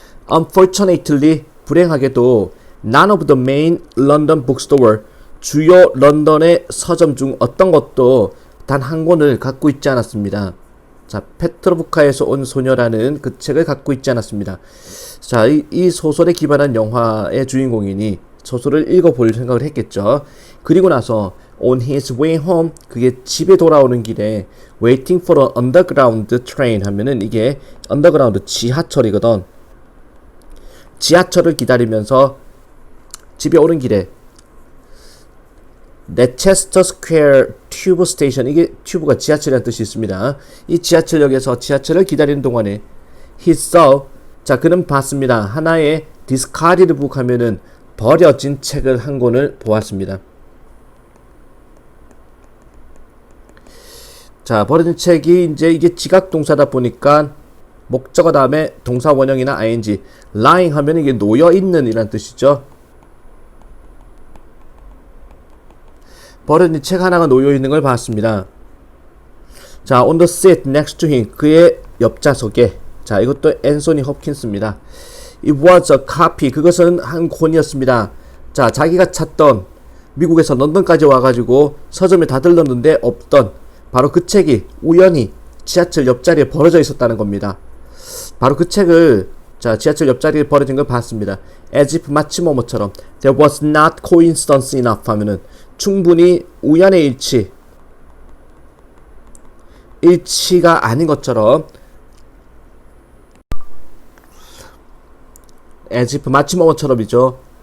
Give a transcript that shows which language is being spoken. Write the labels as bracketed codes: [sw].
[en] Unfortunately, [ko] 불행하게도 [en] none of the main London bookstore, [ko] 주요 런던의 서점 중 어떤 것도 단 한 권을 갖고 있지 않았습니다. 자, 페트로브카에서 온 소녀라는 그 책을 갖고 있지 않았습니다. 자, 이 소설에 기반한 영화의 주인공이니 소설을 읽어볼 생각을 했겠죠. 그리고 나서 [en] on his way home, [ko] 그게 집에 돌아오는 길에 [en] waiting for an underground train [ko] 하면은 이게 underground 지하철이거든. 지하철을 기다리면서 집에 오는 길에 레체스터 스퀘어 튜브 스테이션, 이게 튜브가 지하철이라는 뜻이 있습니다. 이 지하철역에서 지하철을 기다리는 동안에 [en] he saw, [ko] 자, 그는 봤습니다. 하나의 [en] discarded book [ko] 하면은 버려진 책을 한 권을 보았습니다. 자, 버려진 책이 이제 이게 지각 동사다 보니까 목적어 다음에 동사 원형이나 ing, lying 하면 이게 놓여 있는 이란 뜻이죠. 버려진 책 하나가 놓여 있는 걸 봤습니다. 자, [en] on the seat next to him, [ko] 그의 옆좌석에, 자, 이것도 앤소니 홉킨스입니다. [en] It was a copy, [ko] 그것은 한 권이었습니다. 자, 자기가 찾던, 미국에서 런던까지 와가지고 서점에 다 들렀는데 없던 바로 그 책이 우연히 지하철 옆자리에 버려져 있었다는 겁니다. 바로 그 책을, 자, 지하철 옆자리에 버려진 걸 봤습니다. [en] As if [ko] 마치 뭐뭐처럼 [en] there was not coincidence enough [ko] 하면은 충분히 우연의 일치가 아닌 것처럼, [en] as if [ko] 마치 뭐뭐처럼이죠.